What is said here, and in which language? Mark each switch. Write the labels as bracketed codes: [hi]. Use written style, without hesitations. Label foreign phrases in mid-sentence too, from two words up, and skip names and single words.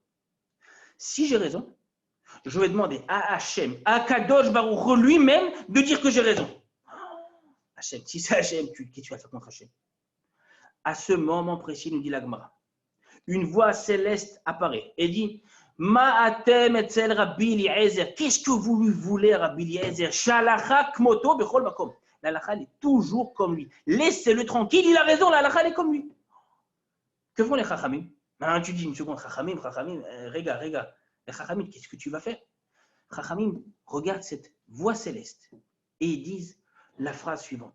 [fr] Si j'ai raison, je vais demander à Hachem, à Kadosh Baruch lui-même, de dire que j'ai raison. Hachem, si c'est Hachem, qu'est-ce que tu vas faire contre Hachem? À ce moment précis, nous dit la Gemara, une voix céleste apparaît et dit, [he] מה אתם אצל רבי אליעזר, [fr] qu'est-ce que vous lui voulez, Rabbi Eliezer? [he] שהלכה כמותו בכל מקום. [fr] La halakha est toujours comme lui. Laissez-le tranquille, il a raison, la halakha est comme lui. Que font les Chachamim? Maintenant, tu dis une seconde, Chachamim, regarde. Les Chachamim, qu'est-ce que tu vas faire? Chachamim regarde cette voix céleste et ils disent la phrase suivante.